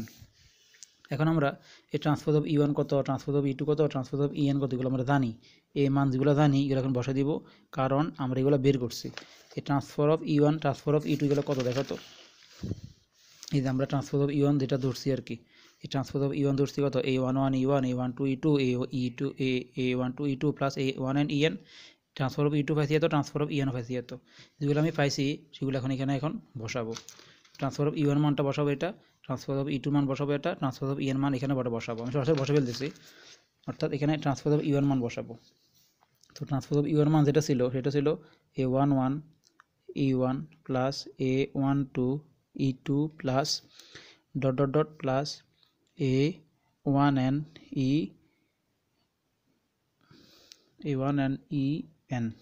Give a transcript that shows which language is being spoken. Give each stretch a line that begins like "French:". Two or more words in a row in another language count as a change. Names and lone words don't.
Bangla: এখন আমরা এই
English: transpose of
Bangla: E1 কত,
English: transpose of
Bangla: E2 কত,
English: transpose of
Bangla: EN কত, এগুলো আমরা জানি। এই মান যেগুলো জানি এগুলো এখন বসা দিব, কারণ আমরা এগুলো বের করছি। এই
English: transfer of
Bangla: E1
English: transfer of
Bangla: E2 এগুলো কত দেখো তো, এই যে আমরা
English: transpose of
Bangla: E1 যেটা ধরছি আর কি, এই
English: transpose of
Bangla: E1 ধরছি কত A11 E1 A12 E2 A12 E2 প্লাস A1N EN,
English: transfer of
Bangla: E2 পাইছি এত,
English: transfer of
Bangla: EN পাইছি এত, যেগুলো আমি পাইছি সেগুলো এখন বসাবো।
English: transfer of
Bangla: E1 মানটা বসাবো এটা,
English: transfer of
Bangla: E2 মান বসাবো এটা,
English: transfer of
Bangla: EN মান এখানে বসাবো, আমি সরাসরি বসে ফেলতেছি, অর্থাৎ এখানে
English: transfer of
Bangla: E1 মান বসাবো। তো
English: transfer of
Bangla: E1 মান যেটা ছিল সেটা ছিল A11 E1 প্লাস A12 E2
English: plus dot dot dot plus
Bangla: A1N EN।